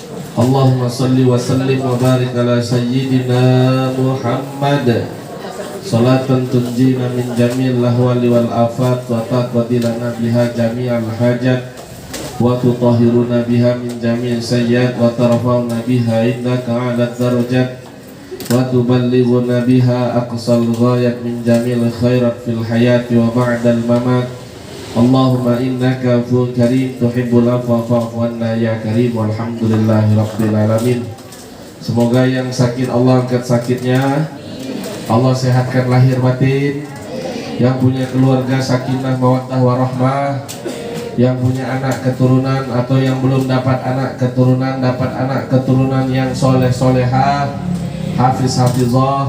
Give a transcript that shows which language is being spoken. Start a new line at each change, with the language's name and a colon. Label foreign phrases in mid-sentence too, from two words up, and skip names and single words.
Arabic: اللهم صل وسلم وبارك على سيدنا محمد صلاة تنجينا بها من جميع الأهوال والآفات وتقضي لنا بها جميع الحاجات وتطهرنا بها من جميع السيئات وترفعنا بها عندك أعلى الدرجات وتبلغنا بها أقصى الغايات من جميع الخيرات في الحياة وبعد الممات. اللهم إنك عفو كريم تحب العفو فاعف عنا يا كريم. والحمد لله رب العالمين.
Indonesian: Semoga yang sakit Allah angkat sakitnya, Allah sehatkan lahir batin. Yang punya keluarga
Arabic: سكينة مودة ورحمة,
Indonesian: yang punya anak keturunan atau yang belum dapat anak keturunan yang soleh solehah, hafiz hafizah.